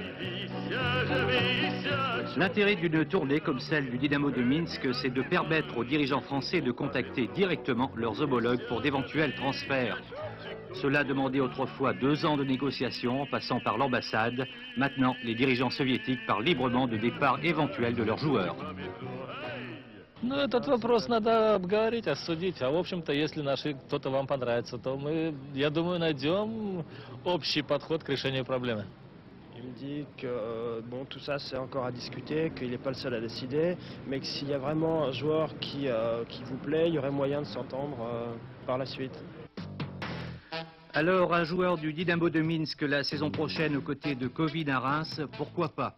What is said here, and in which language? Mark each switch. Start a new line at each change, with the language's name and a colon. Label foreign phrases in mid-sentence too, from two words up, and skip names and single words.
French: L'intérêt d'une tournée comme celle du Dynamo de Minsk, c'est de permettre aux dirigeants français de contacter directement leurs homologues pour d'éventuels transferts. Cela demandait autrefois 2 ans de négociations en passant par l'ambassade. Maintenant, les dirigeants soviétiques parlent librement de départ éventuel de leurs joueurs.
Russian: Ну, этот вопрос надо обговорить, обсудить. А в общем-то, если наши кто-то вам понравится, то мы, я думаю, найдем общий подход к решению проблемы.
French: Il me dit que bon, tout ça c'est encore à discuter, qu'il n'est pas le seul à décider, mais que s'il y a vraiment un joueur qui vous plaît, il y aurait moyen de s'entendre par la suite. Alors, un joueur du Dynamo de Minsk la saison prochaine aux côtés de Kovin à Reims, pourquoi pas?